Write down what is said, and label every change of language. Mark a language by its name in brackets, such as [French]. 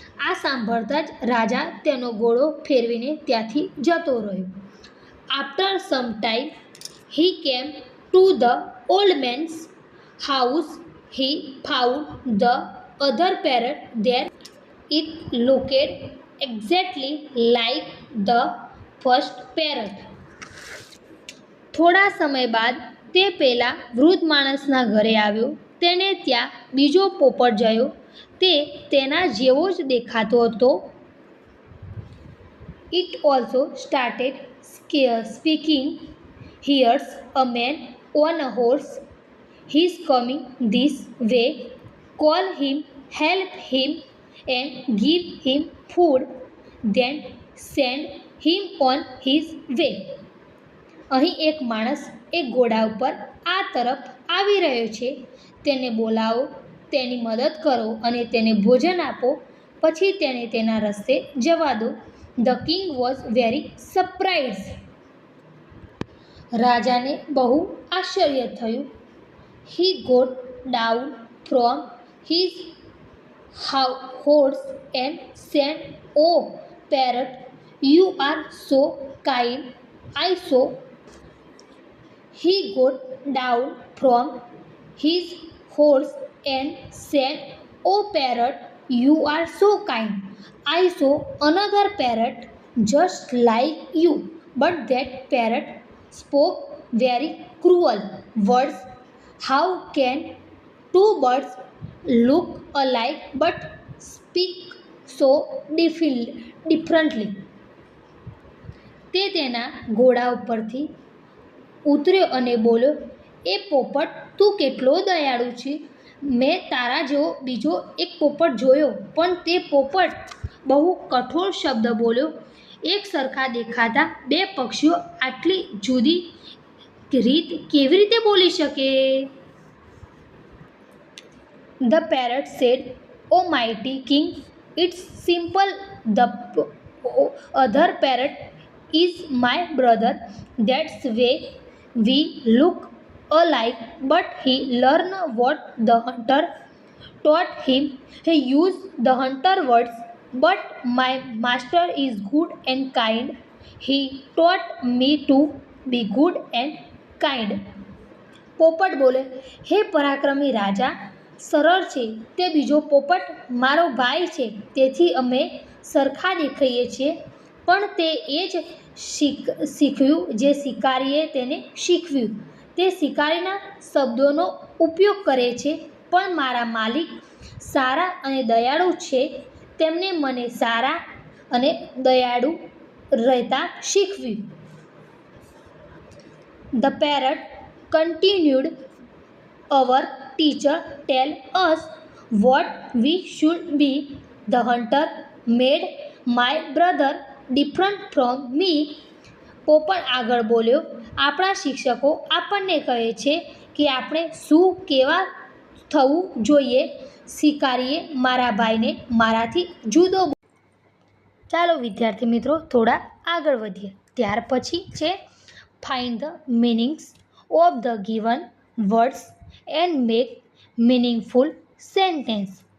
[Gujarati] આ સાંભળતા જ રાજા તેનો ઘોડો ફેરવીને ત્યાંથી જતો રહ્યો. [English] After some time he came to the old man's house. He found the other parrot there. It looked exactly like the first parrot. [Gujarati] થોડા સમય બાદ તે પેલા વૃદ્ધ માણસના ઘરે આવ્યો. તેને ત્યાં બીજો પોપટ જોયો. તે તેના જેવો જ દેખાતો હતો. [English] It also started speaking. Here's a man on a horse. He's coming this way. Call him, help him, and give him food. Then send him on his way. [Gujarati] અહીં એક માણસ એક ઘોડા ઉપર આ તરફ આવી રહ્યો છે. તેને બોલાવો, તેની મદદ કરો અને તેને ભોજન આપો. પછી તેને તેના રસ્તે જવા દો. [English] The king was very surprise. [Gujarati] રાજાને બહુ આશ્ચર્ય થયું. [English] He got down from his horse and said, oh parrot, you are so kind. I saw. He got down from his horse and said, "Oh parrot, you are so kind. I saw another parrot just like you, but that parrot spoke very cruel words. How can two birds look alike but speak so differently?" [Gujarati] તે તેના ઘોડા ઉપરથી ઉતર્યો અને બોલ્યો, એ પોપટ, તું કેટલો દયાળુ છે. મેં તારા જેવો બીજો એક પોપટ જોયો, પણ તે પોપટ બહુ કઠોર શબ્દ બોલ્યો. એક સરખા દેખાતા બે પક્ષીઓ આટલી જુદી રીત કેવી રીતે બોલી શકે? [English] The parrot said, "Oh mighty king, it's simple. The other parrot is my brother. That's why we look alike, but he learned what the hunter taught him. He used the hunter words, but my master is good and kind. He taught me to be good and kind." [Gujarati] પોપટ બોલે, હે પરાક્રમી રાજા, સરળ છે. તે બીજો પોપટ મારો ભાઈ છે, તેથી અમે સરખા દેખાઈએ છીએ. પણ તે એ જ શીખ્યું જે શિકારીએ તેને શીખવ્યું. તે શિકારીના શબ્દોનો ઉપયોગ કરે છે, પણ મારા માલિક સારા અને દયાળુ છે. તેમણે મને સારા અને દયાળુ રહેતા શીખવ્યું. [English] The parrot continued, "Our teacher tell us what we should be. The hunter made my brother different from me." [Gujarati] પોપટ આગળ બોલ્યો, આપણા શિક્ષકો આપણને કહે છે કે આપણે શું કેવા થવું જોઈએ. શિકારીએ મારા ભાઈને મારાથી જુદો. ચાલો વિદ્યાર્થી મિત્રો થોડા આગળ વધીએ. ત્યાર પછી છે [English] Find the meanings of the given words and make meaningful sentence.